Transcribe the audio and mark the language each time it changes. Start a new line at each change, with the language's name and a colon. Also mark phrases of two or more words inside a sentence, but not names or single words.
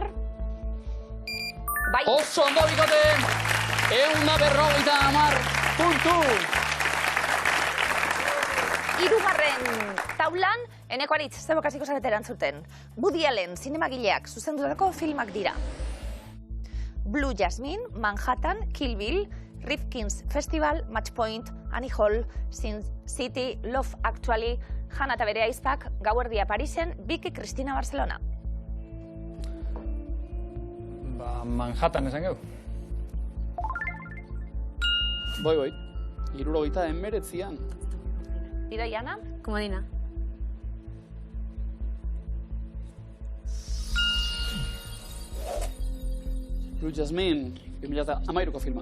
Basque: Bai, Oso ondo bikote! 150 puntu! hirugarren taulan, Eneko Aritz, zebokaziko zarete erantzuten. Woody Allen, zinemagileak, zuzendutako filmak dira. Blue Jasmine, Manhattan, Kill Bill, Rifkin's Festival, Match Point, Annie Hall, Sin City, Love Actually, Hannah eta bere aizpak, Gauerdia Parisen, Vicky Cristina Barcelona. Ba, Manhattan esan geu. Boi. 79an. Idoiana, Komodina. Blue Jasmine, 2013ko filma.